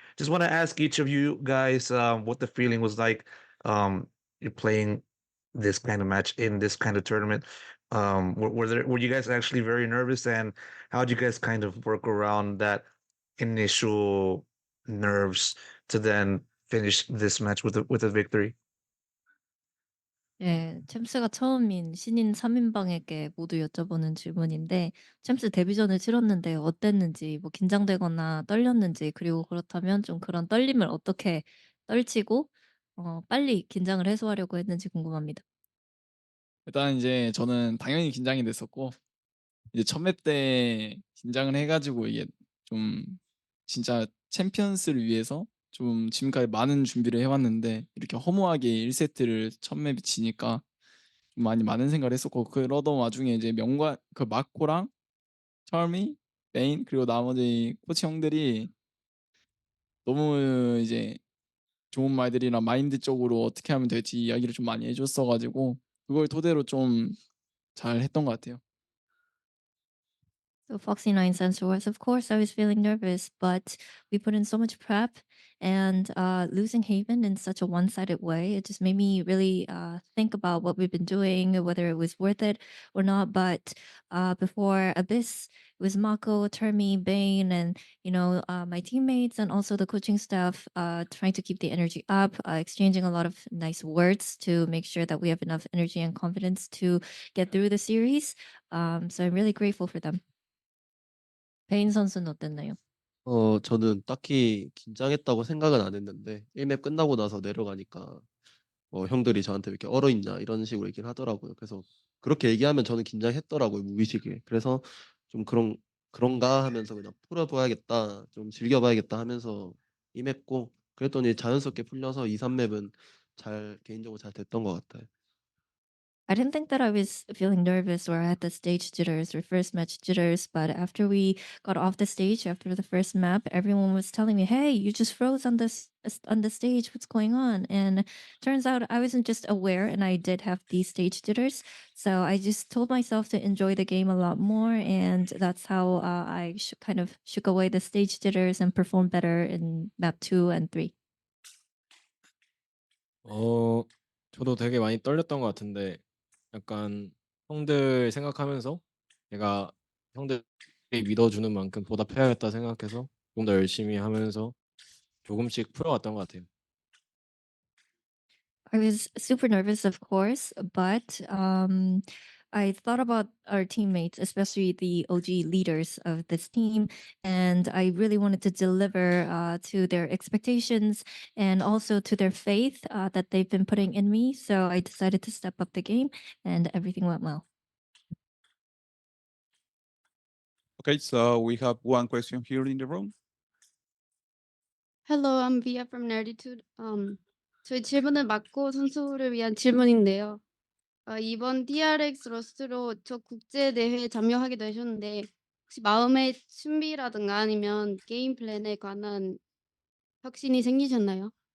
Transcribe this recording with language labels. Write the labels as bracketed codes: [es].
[en] Just want to ask each of you guys what the feeling was like you're playing this kind of match in this kind of tournament. Were you guys actually very nervous, and how did you guys kind of work around that initial nerves to then finish this match with a victory? [ko] 예, 챔스가 처음인 신인 3인방에게 모두 여쭤보는 질문인데, 챔스 데뷔전을 치렀는데 어땠는지, 뭐 긴장되거나 떨렸는지, 그리고 그렇다면 좀 그런 떨림을 어떻게 떨치고 빨리 긴장을 해소하려고 했는지 궁금합니다. 일단 이제 저는 당연히 긴장이 됐었고 이제 첫 맵 때 긴장을 해가지고 이게 좀 진짜 챔피언스를 위해서 좀 지금까지 많은 준비를 해왔는데 이렇게 허무하게 1세트를 첫 맵에 지니까 좀 많은 생각을 했었고 그러던 와중에 이제 명관 그 마코랑 철미, 베인 그리고 나머지 코치 형들이 너무 이제 좋은 말들이랑 마인드적으로 어떻게 하면 될지 이야기를 좀 많이 해줬어가지고 그걸 토대로 좀 잘 했던 것 같아요. [en] So Foxy9's answer was, of course, I was feeling nervous, but we put in so much prep, and losing Haven in such a one-sided way, it just made me really think about what we've been doing, whether it was worth it or not. But before Abyss, it was Mako, Termi, Bane, and my teammates and also the coaching staff trying to keep the energy up, exchanging a lot of nice words to make sure that we have enough energy and confidence to get through the series. So I'm really grateful for them. [ko] 베인 선수는 어땠나요? 저는 딱히 긴장했다고 생각은 안 했는데 1맵 끝나고 나서 내려가니까 형들이 저한테 왜 이렇게 얼어있냐 이런 식으로 얘기를 하더라고요. 그래서 그렇게 얘기하면 저는 긴장했더라고요, 무의식에. 그래서 좀 그런가 하면서 그냥 풀어봐야겠다, 좀 즐겨봐야겠다 하면서 임했고, 그랬더니 자연스럽게 풀려서 2, 3맵은 개인적으로 잘 됐던 것 같아요. [en] I didn't think that I was feeling nervous or I had the stage jitters or first match jitters, but after we got off the stage after the first map, everyone was telling me, "Hey, you just froze on the stage. What's going on?" And turns out I wasn't just aware, and I did have these stage jitters. So I just told myself to enjoy the game a lot more, and that's how I kind of shook away the stage jitters and performed better in map 2 and 3. [ko] 저도 되게 많이 떨렸던 것 같은데 약간 형들 생각하면서 내가 형들이 믿어주는 만큼 보답해야겠다 생각해서 좀 더 열심히 하면서 조금씩 풀어갔던 것 같아요. [en] I was super nervous, of course, but I thought about our teammates, especially the OG leaders of this team, and I really wanted to deliver to their expectations and also to their faith that they've been putting in me. So I decided to step up the game, and everything went well. Okay, so we have one question here in the room. Hello, I'm Via from Nerditude. [ko] 저희 질문은 마코 선수를 위한 질문인데요. 이번 DRX 러스트로 저 국제 대회에 참여하게 되셨는데 혹시 마음의 준비라든가 아니면 게임 플랜에 관한 혁신이 생기셨나요?